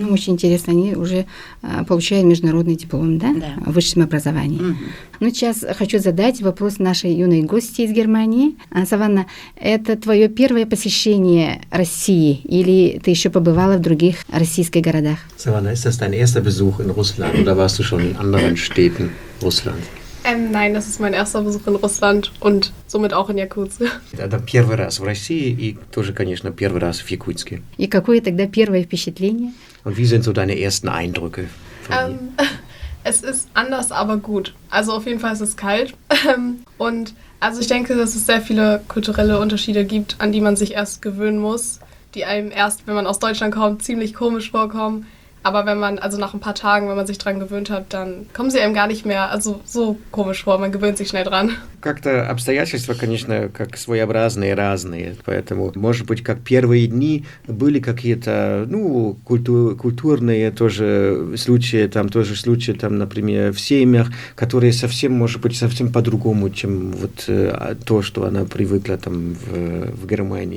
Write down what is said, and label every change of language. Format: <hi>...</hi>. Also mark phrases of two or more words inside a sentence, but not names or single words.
<ru>Очень интересно, они уже получают международный диплом, да? Да. В высшем образовании. Сейчас хочу задать вопрос нашей юной гости из Германии. Саванна, это твое первое посещение России или ты еще побывала в других российских городах?</ru> <de>Savannah, ist das dein erster Besuch in Russland oder warst du schon in anderen Städten Russlands? Nein, das ist mein erster Besuch in Russland und somit auch in Jakutsk.</de> <ru>Это первый раз в России и тоже, конечно, первый раз в Якутске. И какое тогда первое впечатление?</ru> <de>Und wie sind so deine ersten Eindrücke von hier? Es ist anders, aber gut. Also auf jeden Fall ist es kalt. Und also ich denke, dass es sehr viele kulturelle Unterschiede gibt, an die man sich erst gewöhnen muss, die einem erst, wenn man aus Deutschland kommt, ziemlich komisch vorkommen. Aber wenn man, also nach ein paar Tagen, wenn man sich dran gewöhnt hat, dann kommen sie einem gar nicht mehr so komisch vor. Man gewöhnt sich schnell dran.</de> <ru>Как-то обстоятельства, конечно, как своеобразные, разные. Поэтому, может быть, как первые дни были какие-то, культурные тоже случаи, там, например, в семьях, которые совсем, может быть, совсем по-другому, чем вот то, что она привыкла там в Германии.</ru>